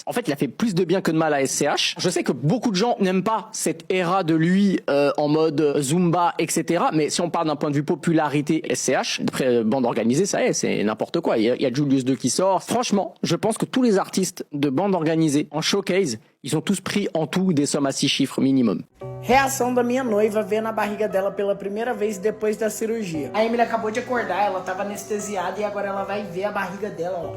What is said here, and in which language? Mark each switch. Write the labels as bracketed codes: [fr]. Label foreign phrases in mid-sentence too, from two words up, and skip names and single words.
[fr] En fait, il a fait plus de bien que de mal à SCH. Je sais que beaucoup de gens n'aiment pas cette ère de lui en mode Zumba, etc. Mais si on parle d'un point de vue popularité SCH, après bande organisée, ça y est, c'est n'importe quoi. Il y a Julius 2 qui sort. Franchement, je pense que tous les artistes de bande organisée en showcase, ils ont tous pris en tout des sommes à 6 chiffres minimum. [pt] Reação da minha noiva vendo a barriga dela pela primeira vez depois da cirurgia. A Emily acabou de acordar, ela tava anestesiada e agora ela vai ver a barriga dela, ó.